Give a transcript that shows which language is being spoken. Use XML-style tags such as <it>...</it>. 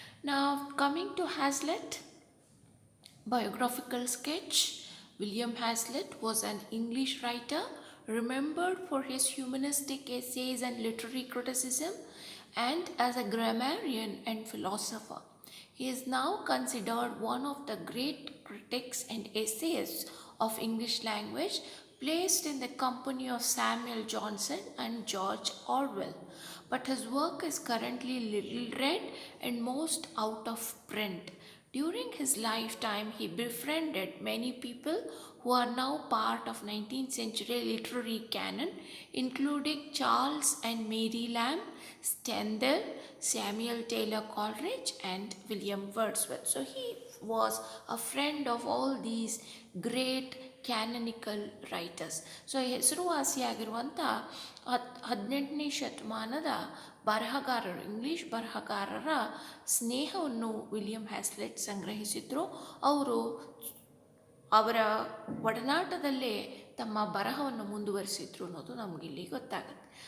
<kn>ನಾವು</kn> <en>Coming to Hazlitt biographical sketch. William Hazlitt was an English writer remembered for his humanistic essays and literary criticism, and as a grammarian and philosopher. He is now considered one of the great critics and essayists of English language, placed in the company of Samuel Johnson and George Orwell. But his work is currently little read and most out of print. During his lifetime, he befriended many people who are now part of 19th century literary canon, including Charles and Mary Lamb, Stendhal, Samuel Taylor Coleridge, and William Wordsworth. So he was a friend of all these great canonical writers.</en> <kn>So ಹೆಸರುವಾಸಿಯಾಗಿರುವಂಥ 18ನೇ ಶತಮಾನದ ಬರಹಗಾರರು, English ಬರಹಗಾರರ ಸ್ನೇಹವನ್ನು William ಹ್ಯಾಸ್ಲೆಟ್ ಸಂಗ್ರಹಿಸಿದ್ರು. ಅವರು ಅವರ ಒಡನಾಟದಲ್ಲೇ ತಮ್ಮ ಬರಹವನ್ನು ಮುಂದುವರಿಸಿದ್ರು ಅನ್ನೋದು ನಮಗಿಲ್ಲಿ ಗೊತ್ತಾಗುತ್ತೆ.</kn>